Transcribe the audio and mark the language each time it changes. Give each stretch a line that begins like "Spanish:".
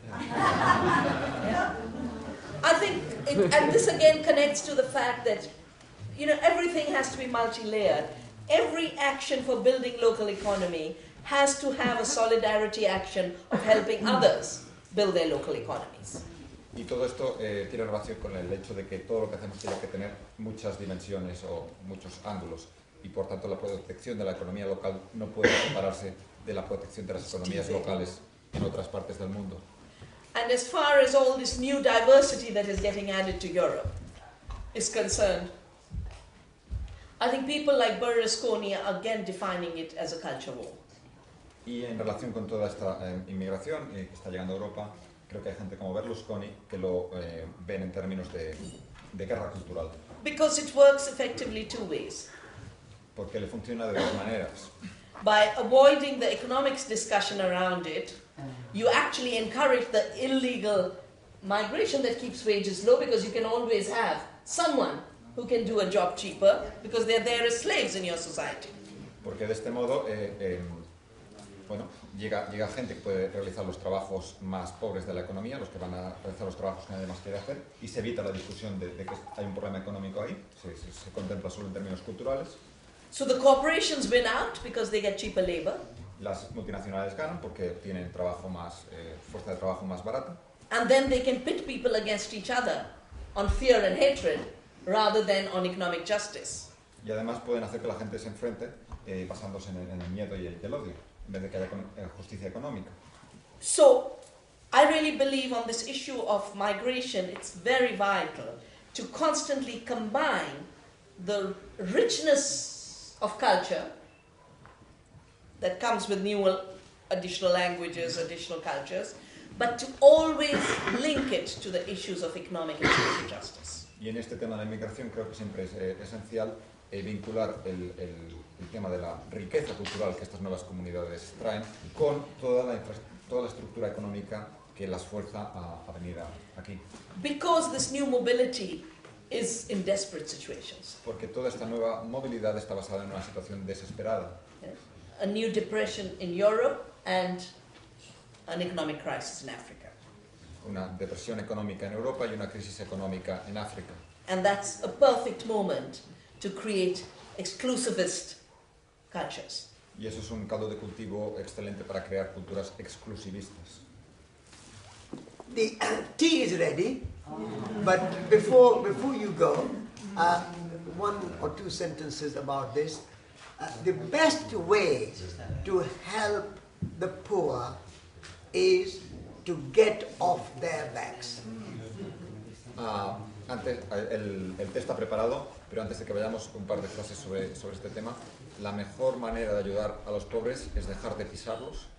English: Yeah. I think, and this again connects to the fact that, you know, everything has to be multi-layered. Every action for building local economy has to have a solidarity action of helping others build their local economies.
Spanish: Y todo esto tiene relación con el hecho de que todo lo que hacemos tiene que tener muchas dimensiones o muchos ángulos. y por tanto la protección de la economía local no puede separarse de la protección de las economías locales en otras partes del mundo.
English: And as far as all this new diversity that is getting added to Europe is concerned, I think people like Berlusconi are again defining it as a culture war.
Spanish: Y en relación con toda esta inmigración que está llegando a Europa, creo que hay gente como Berlusconi que lo ven en términos de guerra cultural.
English: Because it works effectively two ways.
Spanish: Porque le funciona de dos maneras.
English: By avoiding the economics discussion around it, you actually encourage the illegal migration that keeps wages low, because you can always have someone who can do a job cheaper because they're there as slaves in your society.
Spanish: Porque de este modo, bueno, llega gente que puede realizar los trabajos más pobres de la economía, los que van a realizar los trabajos que nadie más quiere hacer, y se evita la discusión de que hay un problema económico ahí, se contempla solo en términos culturales.
English: So the corporations win out because they get cheaper labor.
Spanish: Las multinacionales ganan porque tienen trabajo más, fuerza de trabajo más barata.
English: And then they can pit people against each other on fear and hatred rather than on economic justice.
Spanish: Y además pueden hacer que la gente se enfrente basándose en el miedo y el odio, en vez de que haya justicia económica.
English: So I really believe on this issue of migration, it's very vital to constantly combine the richness of culture that comes with new additional languages, additional cultures, but to always link it to the issues of economic and social justice.
Spanish: Y en este tema de la inmigración creo que siempre es esencial vincular el tema de la riqueza cultural que estas nuevas comunidades traen con toda la estructura económica que las fuerza a venir aquí.
English: Because this new mobility is in desperate situations.
Spanish: Porque toda esta nueva movilidad está basada en una situación desesperada.
English: A new depression in Europe and an economic crisis in Africa.
Spanish: Una depresión económica en Europa y una crisis económica en África.
English: And that's a perfect moment to create exclusivist cultures.
Spanish: Y eso es un caldo de cultivo excelente para crear culturas exclusivistas.
English: The tea is ready, but before you go, one or two sentences about this. The best way to help the poor is to get off their backs.
Spanish: Antes, el té está preparado, pero antes de que vayamos, un par de frases sobre este tema. La mejor manera de ayudar a los pobres es dejar de pisarlos.